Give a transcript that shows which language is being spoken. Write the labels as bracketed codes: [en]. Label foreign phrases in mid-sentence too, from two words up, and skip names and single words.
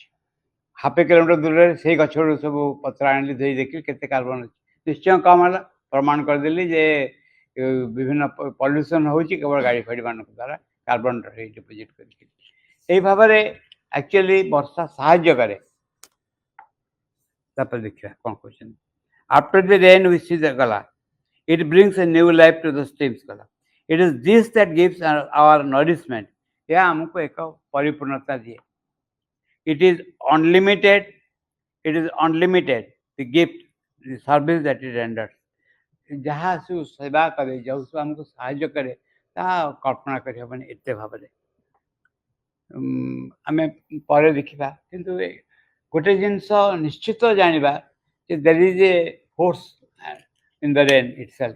[or] ହାଫ୍ କିଲୋମିଟର ଦୂରରେ ସେଇ ଗଛରୁ ସବୁ ପତ୍ର ଆଣିଲି, ଧୋଇ ଦେଖିଲି କେତେ କାର୍ବନ ଅଛି। ନିଶ୍ଚୟ କମ୍ ହେଲା। ପ୍ରମାଣ କରିଦେଲି ଯେ ବିଭିନ୍ନ ପଲ୍ୟୁସନ୍ ହେଉଛି କେବଳ ଗାଡ଼ି ଫାଡ଼ିମାନଙ୍କ ଦ୍ୱାରା [en] carbon deposit [or] କରିକି। ଏଇ ଭାବରେ ଆକ୍ଚୁଆଲି ବର୍ଷା ସାହାଯ୍ୟ କରେ। ତାପରେ ଦେଖିବା କ'ଣ କହୁଛନ୍ତି। [en] After the rain, we see the gala. It brings a new life to the streams. Gala. It is this that gives our nourishment. [or] ଏହା ଆମକୁ ଏକ ପରିପୂର୍ଣ୍ଣତା ଦିଏ। [en] It is unlimited It is unlimited, the gift, the service that it renders. [or] ଯାହା ସବୁ ସେବା କରେ ଯେଉଁ ସବୁ ଆମକୁ ସାହାଯ୍ୟ କରେ ତାହା କଳ୍ପନା କରିହେବନି ଏତେ ଭାବରେ। ଆମେ ପରେ ଦେଖିବା କିନ୍ତୁ ଗୋଟେ ଜିନିଷ ନିଶ୍ଚିତ ଜାଣିବା ଯେ [en] there is a force in the rain itself.